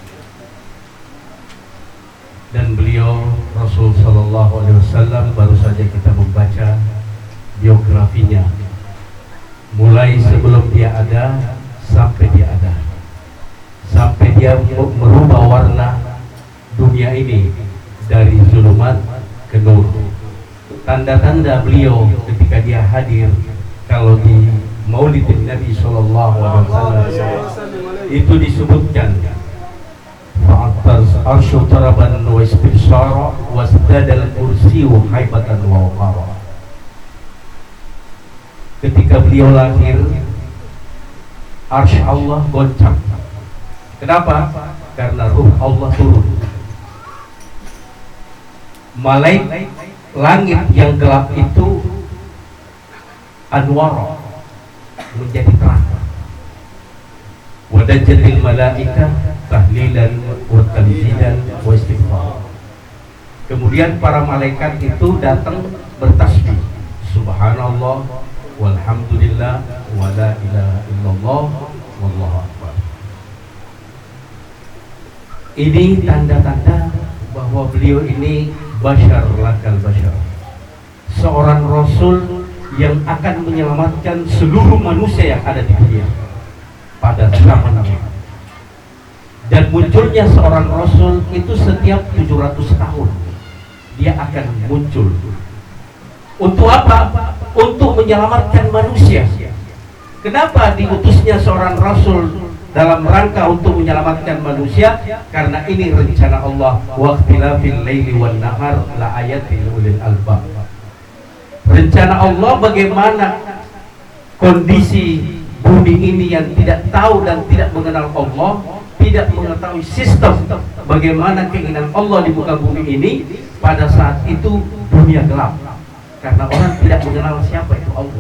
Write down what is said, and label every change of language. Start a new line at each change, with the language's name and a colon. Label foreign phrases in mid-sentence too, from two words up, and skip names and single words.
Indonesian: Dan beliau Rasul
Arabic: صلى الله عليه وسلم
Indonesian: baru saja kita membaca biografinya, mulai sebelum dia ada sampai dia ada, sampai dia merubah warna dunia ini dari zulumat ke nur. Tanda-tanda beliau ketika dia hadir, kalau di Maulid Nabi
Arabic: صلى الله عليه وسلم
Indonesian: itu disebutkan
Arabic: فاهتز العرش طربا واستبشارا وازداد الكرسي هيبة ووقارا.
Indonesian: Ketika beliau lahir, arsy Allah goncang. Kenapa? Karena ruh Allah turun. Malaikat langit yang gelap itu anwar menjadi terang.
Arabic: وضجت الملائكة تهليلا وتمجيدا واستغفارا.
Indonesian: Kemudian para malaikat itu datang bertasbih,
Arabic: سبحان الله والحمد لله ولا إله إلا الله والله أكبر.
Indonesian: Ini tanda-tanda bahwa beliau ini
Arabic: بشر لا كالبشر,
Indonesian: seorang rasul yang akan menyelamatkan seluruh manusia yang ada di dunia pada zaman ini. Dan munculnya seorang rasul itu setiap 700 tahun dia akan muncul. Untuk apa? Untuk menyelamatkan manusia. Kenapa diutusnya seorang rasul dalam rangka untuk menyelamatkan manusia? Karena ini rencana Allah,
Arabic: واختلاف الليل والنهار لآيات لأولي الألباب.
Indonesian: Rencana Allah bagaimana kondisi bumi ini yang tidak tahu dan tidak mengenal Allah, tidak mengetahui sistem bagaimana keinginan Allah di muka bumi ini. Pada saat itu dunia gelap karena orang tidak mengenal siapa itu Allah.